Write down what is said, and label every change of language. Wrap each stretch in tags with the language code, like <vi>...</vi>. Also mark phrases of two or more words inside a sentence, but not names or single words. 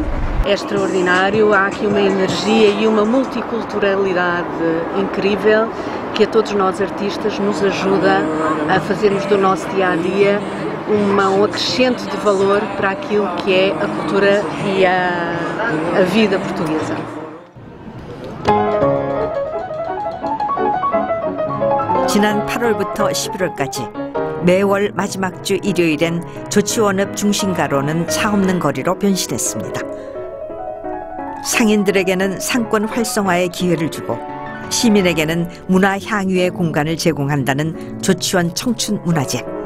<pt>É extraordinário, há aqui uma energia e uma multiculturalidade incrível que a todos nós artistas nos ajuda a fazermos do nosso dia-a-dia um acrescente de valor para aquilo que é a cultura e a vida portuguesa.</pt> <ko>지난 8월부터 11월까지 매월 마지막 주 일요일엔 조치원읍 중심가로는 차 없는 거리로 변신했습니다. 상인들에게는 상권 활성화의 기회를 주고 시민에게는 문화 향유의 공간을 제공한다는 조치원 청춘문화제.</ko>